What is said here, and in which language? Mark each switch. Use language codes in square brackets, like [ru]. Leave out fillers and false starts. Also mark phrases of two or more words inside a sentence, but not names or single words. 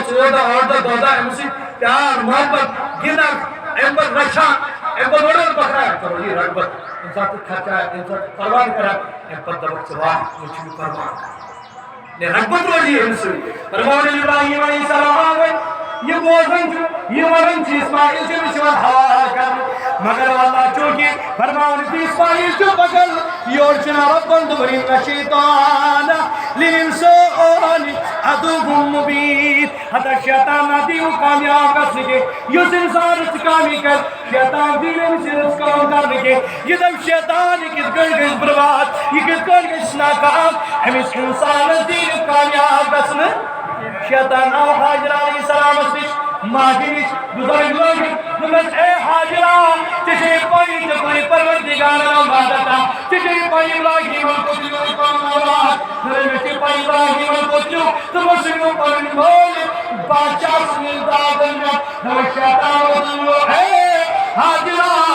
[ks] 4 دۄہ 8 دۄہ 10 دۄہ أمِس سۭتۍ پیار محبت گِنٛدکھ اَمہِ پتہٕ رچھان اَمہِ پتہٕ وَنان بکرا چلو یہِ رغبت ییٚمہِ ساتہٕ ژٕ خرچا ییٚمہِ ساتہٕ قۄربان کرکھ اَمہِ پتہٕ دَپکھ ژٕ واہ وۄنۍ چھُ یہِ قۄربان کران رغبت روزِ أمِس سۭتۍ فرماوان ابراہیم [ar] علیہ السلام [ks] وۄنۍ یہِ بوزان چھُ یہِ وَنان چھُ اسماعیل چھُ أمِس یِوان حوالہٕ کرنہٕ مگر واللہ چوٗنٛکہِ فرماوان چھُ اسماعیل چھُ پکان یورٕ چھُنہٕ رۄبن دوٚپُن [ar] اِنَّ الشیطانَ لِلْإِنسانِ عَدُوٌّ مُبیٖن [ks] ہتا شیطان نہ دِیِو کامیاب گژھنہٕ کینٛہہ یُس اِنسانَس تہِ کامی کرِ شیطان دِیہِ أمِس یِژھ کٲم کرنہٕ کینٛہہ یہِ دَپہِ شیطان یہِ کِتھ کٔنۍ گژھِ بُرباد یہِ کِتھ کٔنۍ گژھِ ناکام أمِس اِنسانَس دِیہِ نہٕ کامیاب گژھنہٕ شیطان آو حاجرہ علیہ السلامَس نِش ماجہِ نِش بُزرگ لٲگِتھ دوٚپمَس اے حاجرہ ژےٚ چھے پَیی ژےٚ کوٚرُے پروردِگارن عبادت ژےٚ چھے پَیی ابراہیٖمن کوٚر میون پَنُن اولاد مےٚ چھے پَیی ابراہیٖمن کوٚر تیُتھ تِمو سُہ نیوٗ پَنُن مٲلِک بادشاہ سٕنٛدِس دعوتَس پٮ۪ٹھ دوٚپُن شیطان ووٚنُن اے حاجرہ